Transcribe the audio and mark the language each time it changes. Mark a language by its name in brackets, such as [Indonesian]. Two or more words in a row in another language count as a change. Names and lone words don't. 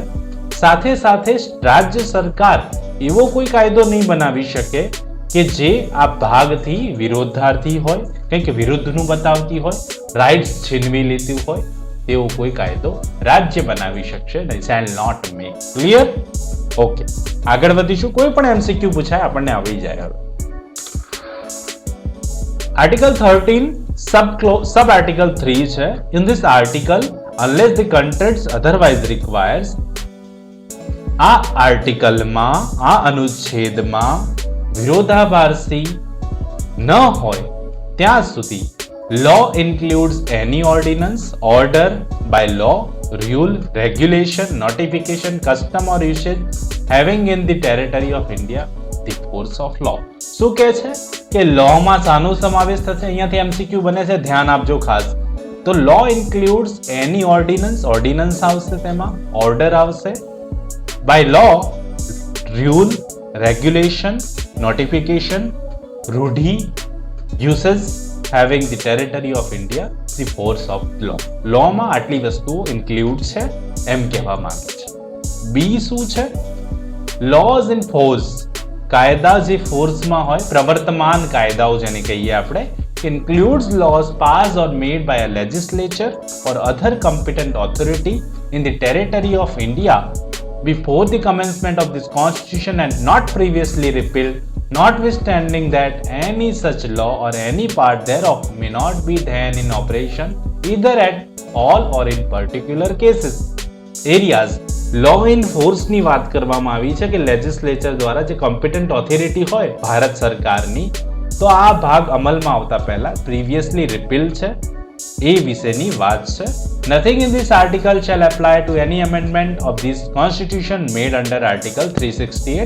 [Gujarati] સાથે સાથે રાજ્ય સરકાર એવો કોઈ કાયદો નહીં બનાવી શકે કે જે આ ભાગથી વિરોધાર્થી હોય, કંઈક વિરુદ્ધનું બતાવતી હોય, રાઇટ્સ છીનવી લેતી હોય, તેવો કોઈ કાયદો રાજ્ય બનાવી શકશે નહીં. [English] Shall not make. Clear? Okay, આગળ વધીશું. [Gujarati] કોઈ પણ એમસીક્યુ પૂછાય આપણને આવી જાય. હવે [English] Article 13 sub article 3 [Gujarati] છે. [English] In this article unless the context otherwise requires, [Gujarati] આ આર્ટિકલમાં, આ અનુચ્છેદમાં વિરોધાભાસી ન હોય ત્યાં સુધી [English] law includes any ordinance, order by law, rule, regulation, notification, custom or usage having in the territory of India the force of law. [Gujarati] શું કહે છે કે લો માં શાનો સમાવેશ થશે? અહીંયાથી એમસીક્યુ બને છે, ધ્યાન આપજો ખાસ. [English] તો law includes any ordinance, [Gujarati] ઓર્ડિનન્સ આવશે, તેમાં ઓર્ડર આવશે, [English] by law, rule, regulation, notification, રૂઢિ, યુસેજ having the territory of India the force of law. [Gujarati] લો માં આટલી વસ્તુઓ ઇન્ક્લુડ છે એમ કહેવા માંગે છે. બી શું છે? [English] laws in force, [Gujarati] કાયદા જે ફોર્સમાં હોય, પ્રવર્તમાન કાયદાઓ જેને કહીએ આપણે, [English] includes laws passed or made by a legislature or other competent authority in the territory of India before the commencement of this constitution and not previously repealed, notwithstanding that any such law or any part thereof may not be then in operation either at all or in particular cases. [Gujarati] Areas [English] law in forceની [Gujarati] વાત કરવામાં આવી છે કે લેજિસ્લેચર દ્વારા જે [English] competent authority [Gujarati] હોય ભારત સરકારની, તો આ ભાગ અમલમાં આવતા પહેલા [English] previously repeal [Gujarati] છે એ વિશેની વાત છે. [English] Nothing in this article shall apply to any amendment of this constitution made under article 368.